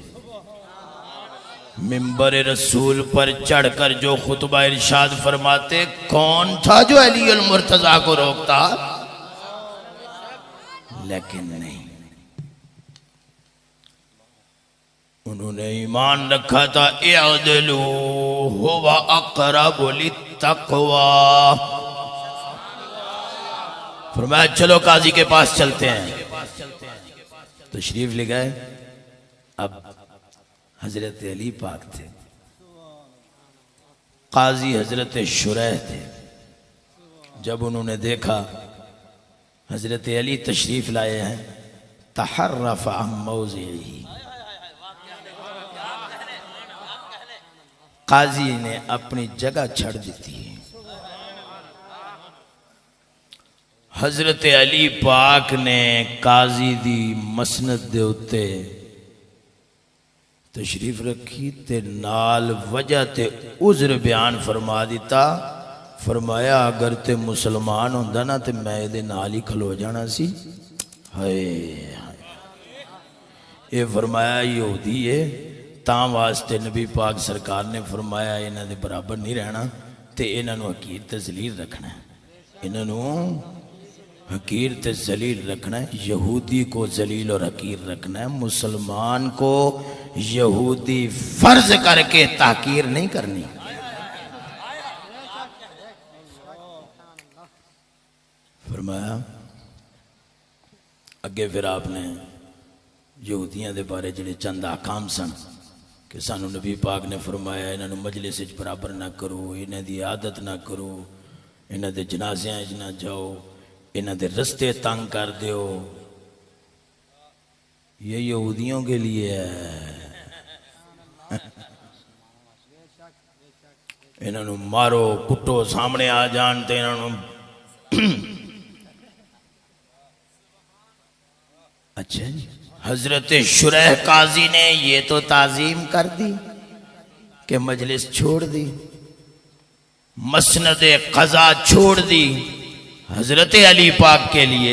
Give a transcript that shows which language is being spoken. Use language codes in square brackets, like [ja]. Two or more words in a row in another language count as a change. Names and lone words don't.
[ur] منبر رسول پر چڑھ کر جو خطبہ ارشاد فرماتے، کون تھا جو علی المرتضیٰ کو روکتا؟ لیکن نہیں، انہوں نے ایمان رکھا تھا [ar] اعدلوا هو اقرب للتقوی. [ur] فرمایا چلو قاضی کے پاس چلتے ہیں. تشریف لے گئے. اب حضرت علی پاک تھے، قاضی حضرت شریح تھے. جب انہوں نے دیکھا حضرت علی تشریف لائے ہیں، [ar] تحرف عن موضعہ، [ur] قاضی نے اپنی جگہ چھڑ دیتی. [pa] حضرت علی پاک نے قاضی دی مسند دے اتے تشریف رکھی تے نال وجہ تے عذر بیان فرما دیتا. فرمایا اگر تے مسلمان ہوندہ نا تے میں دے نال ہی کھلو جانا سی. [ur] یہ فرمایا یہودی ہے، [pa] تاں واسطے نبی پاک سرکار نے فرمایا انہاں دے برابر نہیں رہنا تے انہاں نو حقیر تے ذلیل رکھنا ہے. انہاں نو حقیر تے ذلیل رکھنا ہے. [ur] یہودی کو ذلیل اور حقیر رکھنا ہے. مسلمان کو یہودی فرض کر کے تحقیر نہیں کرنی. [pa] فرمایا اگے پھر آپ نے یہودیاں دے بارے جڑے چند احکام سن کہ سانو نبی پاک نے فرمایا انہاں مجلس وچ برابر نہ کرو، انہاں دی عادت نہ کرو، انہاں دے جنازیاں وچ نہ جاؤ، انہاں دے رستے تنگ کر دیو. [ur] یہ یہودیوں کے لیے ہے. [pa] انہاں نو مارو کٹو، سامنے آ جان تے انہاں نو. [ur] اچھا جی، حضرت شریح قاضی نے یہ تو تعظیم کر دی کہ مجلس چھوڑ دی، مسند قضا چھوڑ دی حضرت علی پاک کے لیے.